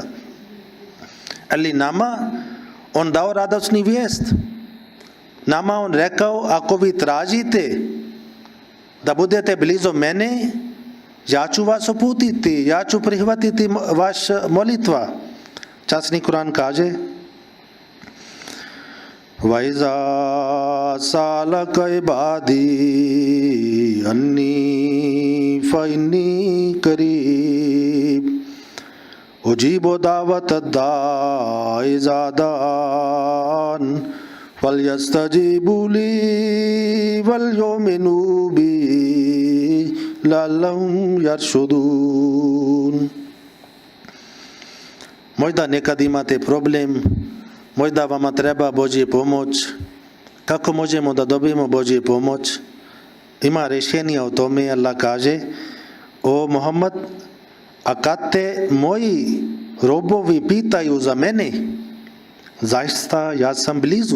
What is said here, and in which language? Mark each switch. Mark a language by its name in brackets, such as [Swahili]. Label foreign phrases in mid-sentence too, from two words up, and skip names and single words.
[Bosnian] Ali nama on dao radosni vijest. Nama on rekao: ako vi tražite da budete blizu mene, ja ću vas uputiti, ja ću prihvatiti vaš molitva. Časni Kur'an kaže: [Arabic] وَإِذَا سَأَلَكَ عِبَادِي أَنِّي فَإِنِّي قَرِيبٌ أُجِيبُ دَعْوَةَ الدَّاعِ إِذَا دَعَانِ فَلْيَسْتَجِيبُوا لِي وَلْيُؤْمِنُوا بِي لَعَلَّهُمْ يَرْشُدُونَ. [Bosnian] Možda nekad imate problem, možda vama treba Božja pomoć. Kako možemo da dobijemo Božju pomoć? Ima rješenja o tome. Allah kaže: o Muhammed, a kad te moji robovi pitaju za mene, zaista ja sam blizu.